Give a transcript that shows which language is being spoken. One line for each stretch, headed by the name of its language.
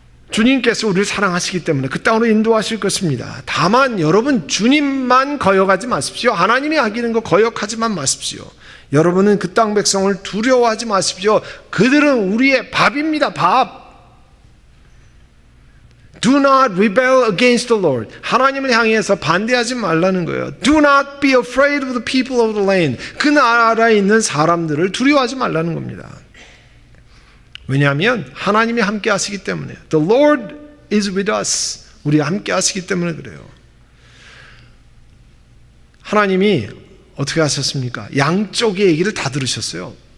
Korean: 주님께서 우리를 사랑하시기 때문에 그 땅으로 인도하실 것입니다. 다만 여러분 주님만 거역하지 마십시오. 하나님이 하기는 거 거역하지만 마십시오. 여러분은 그 땅 백성을 두려워하지 마십시오. 그들은 우리의 밥입니다. 밥.
English: Do not rebel against the Lord.
Korean: 하나님을 향해서 반대하지 말라는 거예요.
English: Do not be afraid of the people of the land.
Korean: 그 나라에 있는 사람들을 두려워하지 말라는 겁니다. 왜냐하면 하나님이 함께 하시기 때문에.
English: The Lord is with us.
Korean: 우리 함께 하시기 때문에 그래요. 하나님이 어떻게 하셨습니까? 양쪽의 얘기를 다 들으셨어요.